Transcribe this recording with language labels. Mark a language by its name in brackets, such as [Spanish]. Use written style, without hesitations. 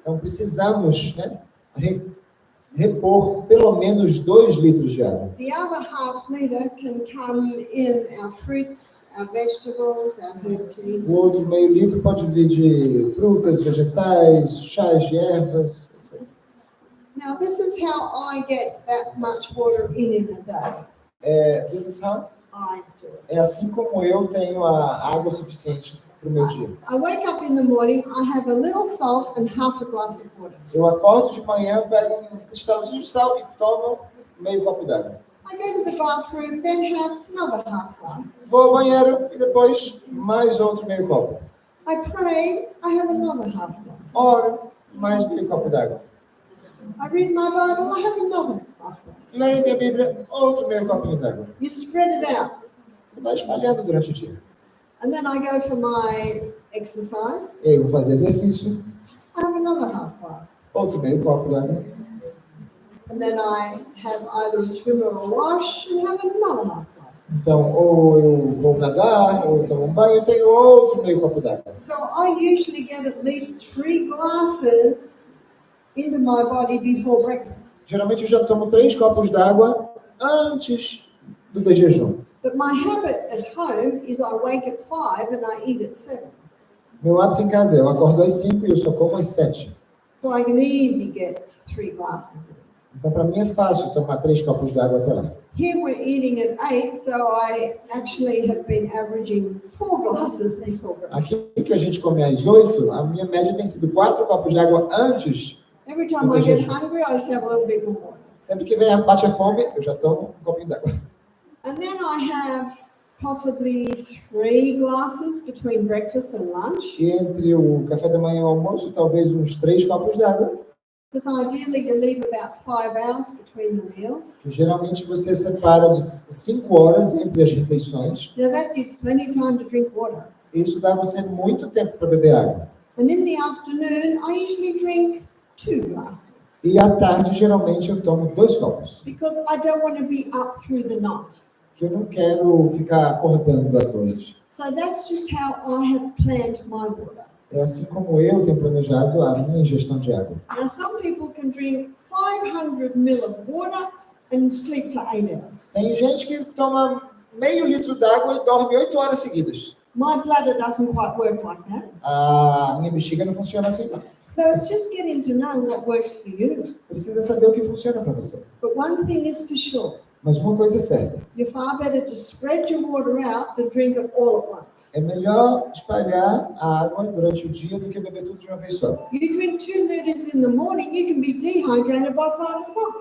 [Portuguese] Então precisamos, né, repor pelo menos 2 litros de água. [English] The other half liter can come in our fruits, our vegetables, our herb teas. [Portuguese] O outro meio litro pode vir de frutas, vegetais, chás de ervas, etc. [English] Now this is how I get that much water in a day. This is how? I do it. [Portuguese] É assim como eu tenho a água suficiente para o meu dia. [English] I wake up in the morning, I have a little salt and half a glass of water. [Portuguese] Eu acordo de manhã, pego um cristalzinho de sal e tomo meio copo d'água. [English] I go to the bathroom, then have another half glass. [Portuguese] Vou ao banheiro e depois mais outro meio copo. [English] I pray, I have another half glass. [Portuguese] Oro, mais meio copo d'água. [English] I read my Bible, I have another half glass. [Portuguese] Leio minha Bíblia, outro meio copinho d'água. [English] You spread it out. [Portuguese] E vai espalhando durante o dia. [English] And then I go for my exercise, [Portuguese] E aí eu vou fazer exercício, [English] I have another half glass. [Portuguese] outro meio copo d'água. [English] And then I have either a swim or a wash and have another half glass. [Portuguese] Então, ou eu vou nadar, ou eu tomo um banho, e tenho outro meio copo d'água. [English] So I usually get at least 3 glasses into my body before breakfast. [Portuguese] Geralmente eu já tomo 3 copos d'água antes do jejum. [English] But my habit at home is I wake at 5 and I eat at 7. [Portuguese] Meu hábito em casa é eu acordo às 5 e eu só como às 7. [English] So I can easily get 3 glasses in. [Portuguese] Então, para mim é fácil tomar 3 copos d'água até lá. [English] Here we're eating at 8, so I actually have been averaging 4 glasses before breakfast. [Portuguese] Aqui que a gente come às 8, a minha média tem sido 4 copos d'água antes. [English] Every time I get hungry, I just have a little bit more water. [Portuguese] Sempre que vem bate a fome, eu já tomo um copinho d'água. [English] And then I have possibly 3 glasses between breakfast and lunch, [Portuguese] E entre o café da manhã e o almoço, talvez uns 3 copos d'água. [English] because ideally you leave about 5 hours between the meals. [Portuguese] Que geralmente você separa de 5 horas entre as refeições. [English] Now that gives plenty of time to drink water. [Portuguese] Isso dá você muito tempo para beber água. [English] And in the afternoon, I usually drink 2 glasses. [Portuguese] E à tarde, geralmente, eu tomo 2 copos. [English] because I don't want to be up through the night. [Portuguese] Que eu não quero ficar acordando à noite. [English] So that's just how I have planned my water. [Portuguese] É assim como eu tenho planejado a minha ingestão de água. [English] Now, some people can drink 500 ml of water and sleep for 8 hours. [Portuguese] Tem gente que toma meio litro d'água e dorme 8 horas seguidas. [English] My bladder doesn't quite work like that. [Portuguese] A minha bexiga não funciona assim, não. [English] So it's just getting to know what works for you. [Portuguese] Precisa saber o que funciona para você. [English] But one thing is for sure. [Portuguese] Mas uma coisa é certa. [English] You're far better to spread your water out than drink it all at once. [Portuguese] É melhor espalhar a água durante o dia do que beber tudo de uma vez só. [English] You drink 2 liters in the morning, you can be dehydrated by 5 o'clock.